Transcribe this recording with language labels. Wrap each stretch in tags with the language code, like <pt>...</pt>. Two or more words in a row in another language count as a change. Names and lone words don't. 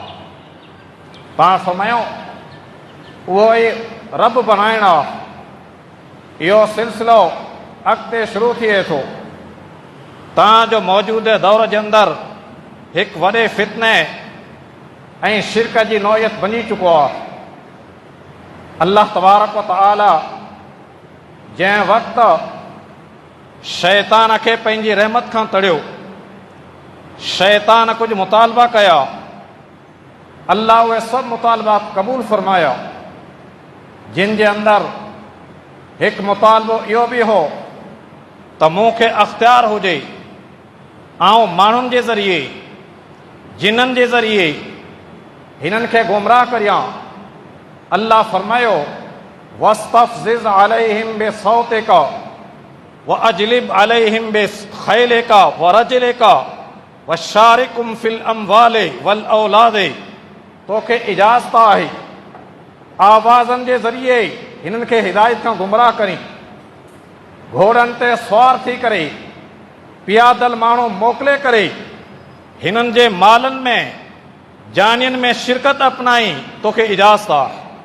<sd>पाण फरमायो उहो ई रब बणाइण आहे। इहो सिलसिलो अॻिते शुरू थिए थो। तव्हांजो मौजूदु दौर जे अंदरि हिकु वॾे फितने ऐं शिरक जी नौयत बनी चुको आहे।</sd> <ar>الله تبارك وتعالى</ar> <sd>जंहिं वक़्तु शैतान खे पंहिंजी रहमत खां तड़ियो, शैतान कुझु मुतालबा कया, अल्लाह उहे सभु मुतालबात क़बूल फरमाया, जिन जे अंदरि हिकु मुतालबो इहो बि हो त मूंखे अख़्तियार हुजे ऐं माण्हुनि जे ज़रिए, जिन्हनि जे ज़रिए हिननि खे गुमराह करियां। अल्लाह फरमायो</sd> <ar>واستفزز عليهم بصوتك وأجلب عليهم بخيلك ورجلك وشاركهم في الأموال والأولاد.</ar> <sd>तोखे इजाज़त आहे आवाज़नि जे ज़रिए हिननि खे हिदायत खां गुमराह करी, घोड़नि ते सवार थी करे, पियादल माण्हू मोकिले करे हिननि जे मालनि में, जानियुनि में शिरकत अपनाई, तोखे इजाज़त आहे।</sd>